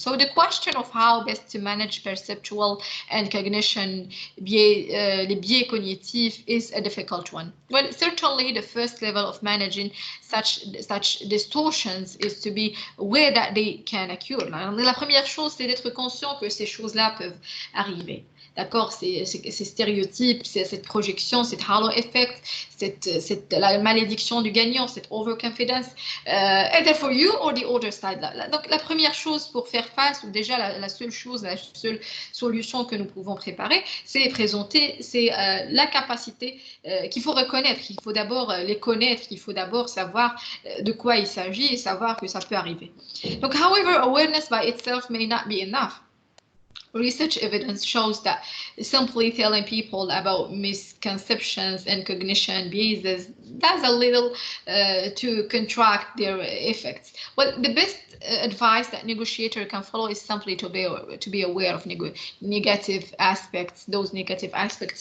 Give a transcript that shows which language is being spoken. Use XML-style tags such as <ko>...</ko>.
<en>So the question of how best to manage perceptual and cognition</en> <fr>les biais cognitifs</fr> <en>is a difficult one. Well, certainly the first level of managing such distortions is to be aware that they can occur.</en> <fr>La première chose, c'est d'être conscient que ces choses-là peuvent arriver. D'accord, ces stéréotypes, cette projection, cette halo effect, la malédiction du gagnant, cette overconfidence,</fr> <en>either for you or the other side.</en> <fr>Donc la première chose pour faire face, ou déjà la seule solution que nous pouvons préparer, c'est les présenter, c'est la capacité qu'il faut reconnaître, qu'il faut d'abord les connaître, qu'il faut d'abord savoir de quoi il s'agit et savoir que ça peut arriver. Donc,</fr> <en>however, awareness by itself may not be enough. research evidence shows that simply telling people about misconceptions and cognition biases does a little to contract their effects. Well, the best advice that negotiator can follow is simply to be aware of negative aspects, those negative aspects.</en>